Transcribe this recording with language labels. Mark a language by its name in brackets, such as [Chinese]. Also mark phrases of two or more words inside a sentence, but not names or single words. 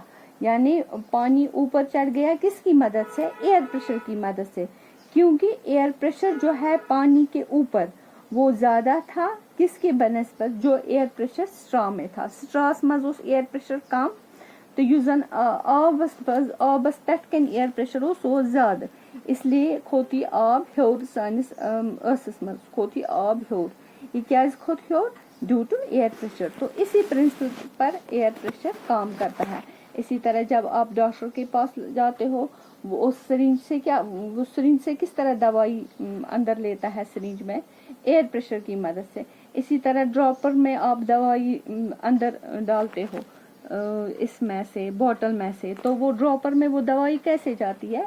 [Hindi] यानी पानी ऊपर चढ़ गया किसकी मदद से? [English] air pressure [Hindi] की मदद से। क्योंकि [English] air pressure [Hindi] जो है पानी के ऊपर वो ज़्यादा था किसके बनिस्बत? जो [English] air pressure [Hindi] स्ट्रॉ में था। [Kashmiri] स्ट्रॉस मज उस [English] air pressure [Kashmiri] कम, तो यूजन आबस पेट कन [English] air pressure [Kashmiri] वो ज़्यादा, इसलिए खोती आब हेर सानिस ٲسس मज खोती आब हेर। [Hindi] ये क्या खोत हेर? [English] due to air pressure. [Hindi] तो इसी प्रिंसिपल पर [English] air pressure [Hindi] काम करता है। इसी तरह जब आप डॉक्टर के पास जाते हो, वो सिरिंज से किस तरह दवाई अंदर लेता है? सिरिंज में [English] air pressure [Hindi] की मदद से। इसी तरह ड्रॉपर में आप दवाई अंदर डालते हो इसमें से, बोतल में से, तो वो ड्रॉपर में वो दवाई कैसे जाती है?